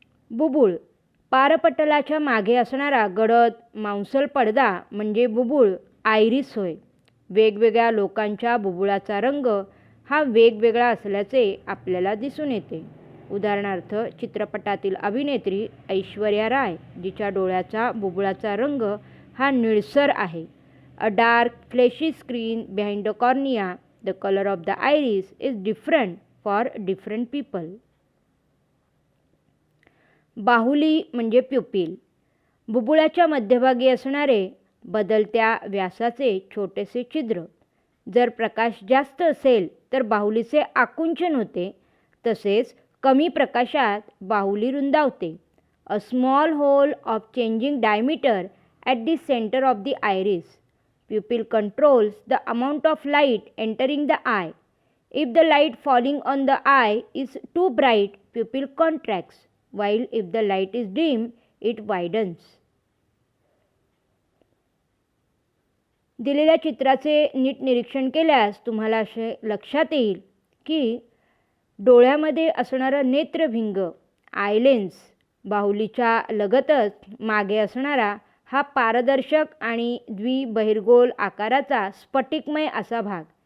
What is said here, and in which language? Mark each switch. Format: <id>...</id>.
<mr>बुबुळ, पारपटलाच्या मागे असणारा गडद मांसल पडदा म्हणजे बुबुळ आयरिस होय. वेगवेगळ्या लोकांच्या बुबुळाचा रंग हा वेगवेगळा असल्याचे आपल्याला दिसून येते. उदाहरणार्थ चित्रपटातील अभिनेत्री ऐश्वर्या राय, जिच्या डोळ्याचा बुबुळाचा रंग हा निळसर आहे.</mr> <en>A dark fleshy screen behind the cornea, the colour of the iris is different for different people.</en> <mr>बाहुली म्हणजे प्युपिल, बुबुळाच्या मध्यभागी असणारे बदलत्या व्यासाचे छोटेसे छिद्र. जर प्रकाश जास्त असेल तर बाहुलीचे आकुंचन होते, तसेच कमी प्रकाशात बाहुली रुंदावते.</mr> <en>A small hole of changing diameter at the centre of the iris. Pupil controls the amount of light entering the eye. If the light falling on the eye is too bright, pupil contracts, while if the light is dim, it widens.</en> <mr>दिलेल्या चित्राचे नीट निरीक्षण केल्यास तुम्हाला असे लक्षात येईल की डोळ्यामध्ये असणारं नेत्रभिंग, आय लेन्स, बाहुलीच्या लगतच मागे असणारा हा पारदर्शक आणि द्विबहिर्गोल आकाराचा स्फटिकमय असा भाग.</mr>